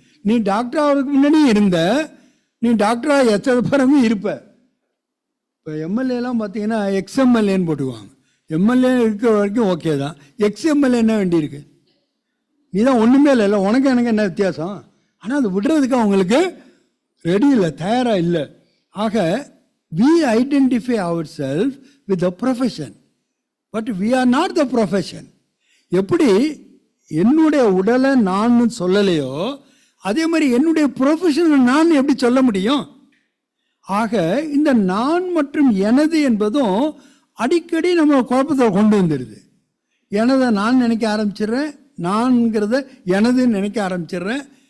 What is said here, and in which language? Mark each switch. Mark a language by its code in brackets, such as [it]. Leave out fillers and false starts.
[ta] நீ டாக்டர் ஆகிறதுக்கு முன்னாடி இருந்த, நீ டாக்டராக எச்சது பிறகு இருப்ப. இப்போ எம்எல்ஏலாம் பார்த்தீங்கன்னா எக்ஸ்எம்எல்ஏன்னு போட்டுக்குவாங்க. எம்எல்ஏ இருக்கிற வரைக்கும் ஓகே தான். எக்ஸ்எம்எல்ஏ என்ன வேண்டியிருக்கு? நீ தான் ஒன்றுமே இல்லை, உனக்கு எனக்கு என்ன வித்தியாசம்? ஆனால் அது விடுறதுக்கு அவங்களுக்கு ரெடி இல்லை, தயாராக இல்லை. [en] ஆக we identify ourselves with the profession, but we are not the profession. [ta] எப்படி என்னுடைய உடலை நான் சொல்லலையோ அதே மாதிரி என்னுடைய ப்ரொஃபஷனை நான் எப்படி சொல்ல முடியும்? ஆக இந்த நான் மற்றும் எனது என்பதும் அடிக்கடி நம்ம குழப்பத்தை கொண்டு வந்துடுது. எனதை நான் நினைக்க ஆரம்பிச்சிடுறேன், நான்கிறத எனதுன்னு நினைக்க ஆரம்பிச்சிடுறேன்.